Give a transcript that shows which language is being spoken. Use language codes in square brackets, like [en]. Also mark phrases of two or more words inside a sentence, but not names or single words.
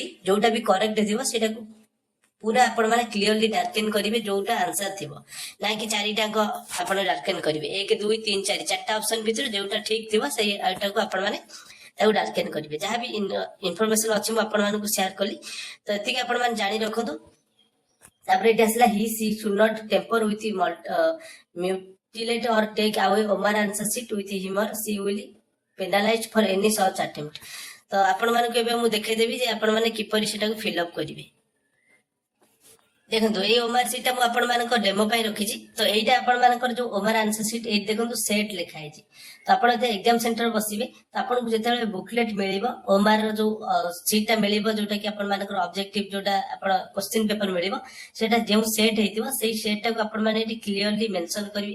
[or] ଯୋଉଟା ବି କରେକ୍ଟ ଥିବ ସେଇଟାକୁ ପୁରା ଆପଣ ମାନେ [en] clearly darken [or] କରିବେ ଯୋଉଟା ଆନ୍ସର ଥିବ, ନାଇଁ କି 4ଟାଙ୍କ ଆପଣ ଡାର୍କେନ କରିବେ। 1 2 3 4 4ଟା ଅପସନ ଭିତରୁ ଯୋଉଟା ଠିକ ଥିବ ସେଇଟାକୁ ଆପଣ ମାନେ ତାକୁ ଡାର୍କେନ କରିବେ। ଯାହା ବି ଇନଫର୍ମେସନ ଅଛି ମୁଁ ଆପଣ ମାନଙ୍କୁ ସେୟାର କଲି, ତ ଏତିକି ଆପଣ ମାନେ ଜାଣି ରଖନ୍ତୁ। ତାପରେ ଏଠି ଆସିଲା [en] he she should not tamper with mutilate or take away Omar answer sheet with him or she will penalized for any such attempt। [or] ତ ଆପଣ ମାନଙ୍କୁ ଏବେ ମୁଁ ଦେଖେଇଦେବି ଯେ ଆପଣ ମାନେ କିପରି ସେଟାକୁ ଫିଲ୍ଅପ୍ କରିବେ। ଦେଖନ୍ତୁ ଏଇ [en] Omar sheet [or] ମୁଁ ଆପଣ ମାନଙ୍କ ଡେମୋ ପାଇଁ ରଖିଛି। ତ ଏଇଟା ଆପଣ ମାନଙ୍କର ଯୋଉ [en] Omar answer sheet [or] ଏଇଠି ଦେଖନ୍ତୁ ସେଟ୍ ଲେଖା ହେଇଛି। ତ ଆପଣ ଯେତେବେଳେ [en] exam center [or] ବସିବେ ତ ଆପଣଙ୍କୁ ଯେତେବେଳେ ବୁକଲେଟ୍ ମିଳିବ ଓମାର ଯୋଉ ସିଟ୍ ଟା ମିଳିବ, ଯୋଉଟା କି ଆପଣ ମାନଙ୍କର ଅବଜେକ୍ଟିଭ ଯୋଉଟା ଆପଣ [en] question paper [or] ମିଳିବ, ସେଇଟା ଯେଉଁ ସେଟ୍ ହେଇଥିବ ସେଇ ସେଟ୍ ଟାକୁ ଆପଣ ମାନେ ଏଠି [en] clearly mention [or] କରିବେ।